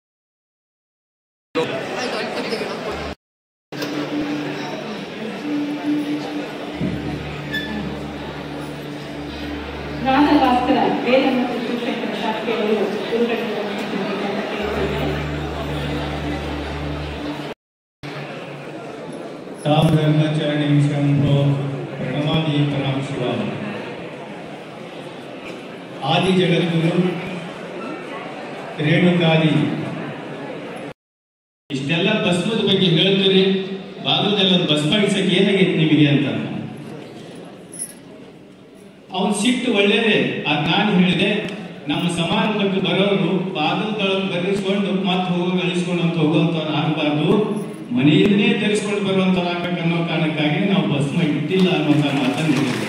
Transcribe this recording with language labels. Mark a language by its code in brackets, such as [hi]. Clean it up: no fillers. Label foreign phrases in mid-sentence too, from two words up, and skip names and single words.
[kn] ನಾದಭಾಸ್ಕರ ವೇದಮೂರ್ತಿ ಶಿವಶಂಕರ ಶಾಸ್ತ್ರಿಯವರು ಗುರುಗಳಿಂದ [sa] ताम ब्रह्मचरणी शंभो प्रणमामि परम शिवा. [kn] आदि जगद्गुरु ರೇಣುಕಾದಿ ಇಷ್ಟೆಲ್ಲ ಭಸ್ಮದ ಬಗ್ಗೆ ಹೇಳ್ತೀರಿ, ಬಾಗಲದಲ್ಲಿ ಒಂದು ಭಸ್ಮ ಇಡ್ಸಕ್ಕೆ ಏನಾಗೈತಿ ನಿಮಗೆ ಅಂತ. ಅವನ್ ಸಿಟ್ಟು ಒಳ್ಳೇದೇ. ನಾನು ಹೇಳಿದೆ, ನಮ್ಮ ಸಮಾರಂಭಕ್ಕೆ ಬರೋರು ಬಾಗಲದೊಳಗೆ ಬರೆಸ್ಕೊಂಡು ಮತ್ತೆ ಗಳಿಸ್ಕೊಂಡು ಅಂತ ಹೋಗುವಂತ ಆಗಬಾರ್ದು, ಮನೆಯಿಂದನೇ ಧರಿಸ್ಕೊಂಡು ಬರುವಂತ ಅನ್ನೋ ಕಾರಣಕ್ಕಾಗಿ ನಾವು ಭಸ್ಮ ಇಟ್ಟಿಲ್ಲ ಅನ್ನುವಂತ ಮಾತನ್ನು ಹೇಳಿದ್ದೇವೆ.